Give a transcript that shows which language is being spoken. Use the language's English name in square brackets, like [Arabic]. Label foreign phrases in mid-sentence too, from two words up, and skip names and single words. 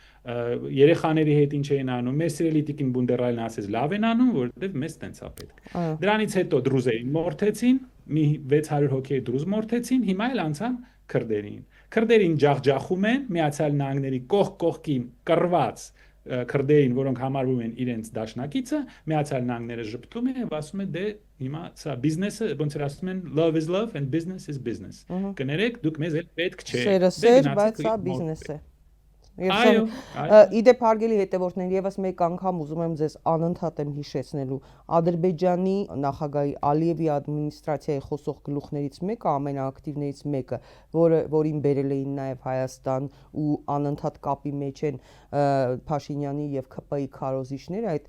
[Armenian] երեխաների հետ ինչ էին անում, մեր սիրելի Տիկին Բունդերայլն ասեց լավ են անում, որովհետև մեզ տենց է պետք։ Դրանից հետո դրուզերին մորթեցին, մի 600 հոգի դրուզ մորթեցին, հիմա էլ անցան քրդերին։ Քրդերին ջախջախում են Միացյալ Նահանգների կողքին կռված քրդերին, որոնք համարվում են իրենց դաշնակիցը, Միացյալ Նահանգները ժպտում են եւ ասում են դե հիմա սա բիզնեսը, ոնց որ ասում են [English] love is love and business is business։ [Armenian] Կներեք, դուք մեզ էլ պետք չէ։ Սեր, բայց սա բիզնես է։ Այո, իդեպ հարգելի հետևորդներ, եւս մեկ անգամ ուզում եմ ձեզ անընդհատ եմ հիշեցնելու Ադրբեջանի նախագահի Ալիևի ադմինիստրացիայի խոսող գլուխներից մեկը, ամենաակտիվներից մեկը, որին բերել էին նաեւ Հայաստան ու անընդհատ կապի մեջ են Փաշինյանի եւ ՔՊ-ի քարոզիչները, այդ